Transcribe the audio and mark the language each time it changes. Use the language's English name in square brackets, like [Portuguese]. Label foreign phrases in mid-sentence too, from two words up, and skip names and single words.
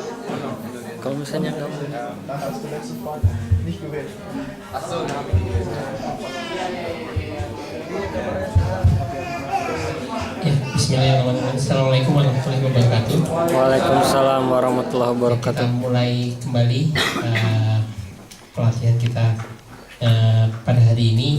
[Indonesian] Kalau misalnya nggak mau. [German] Dann hast du letztes Mal nicht gewählt. [Arabic] Ya, بسم الله الرحمن الرحيم. السلام عليكم ورحمة الله وبركاته. وعليكم السلام ورحمة الله وبركاته. [Indonesian] Kita mulai kembali pelatihan kita pada hari ini.